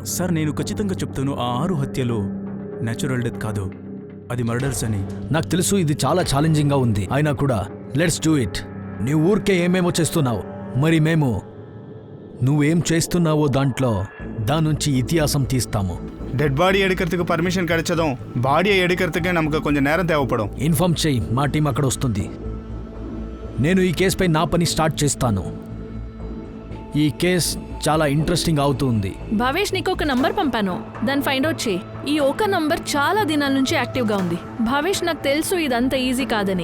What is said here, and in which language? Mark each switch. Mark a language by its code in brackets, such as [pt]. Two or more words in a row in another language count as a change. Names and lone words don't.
[te] సార్, నేను ఖచ్చితంగా చెప్తాను, ఆ 6 హత్యలు [en] natural death [te] కాదు, అది మర్డర్స్ అని. నాకు తెలుసు ఇది చాలా ఛాలెంజింగ్గా ఉంది, అయినా కూడా [en] let's do it. [te] నీ ఊరికే ఏమేమో చేస్తున్నావు, మరి మేము నువ్వేం చేస్తున్నావో దాని నుంచి ఇతిహాసం తీస్తాము. [en] dead body [ta] எடுக்கிறதுக்கு பர்மிஷன் கிடைச்சதும் பாடியை எடுக்கிறதுக்கு நமக்கு கொஞ்சம் நேரம் தேவைப்படும். [te] ఇన్ఫార్మ్ చేయి, మా టీం అక్కడ వస్తుంది. నేను ఈ కేసుపై నా పని స్టార్ట్ చేస్తాను. ఈ కేస్ చాలా ఇంట్రెస్టింగ్ అవుతుంది. భావేష్, నీకు ఒక నంబర్ పంపాను, దాన్ని [en] find out [te] చేయి. ఈ ఒక నంబర్ చాలా దినాల నుంచి యాక్టివ్గా ఉంది. భావేష్, నాకు తెలుసు ఇదంత ఈజీ కాదని.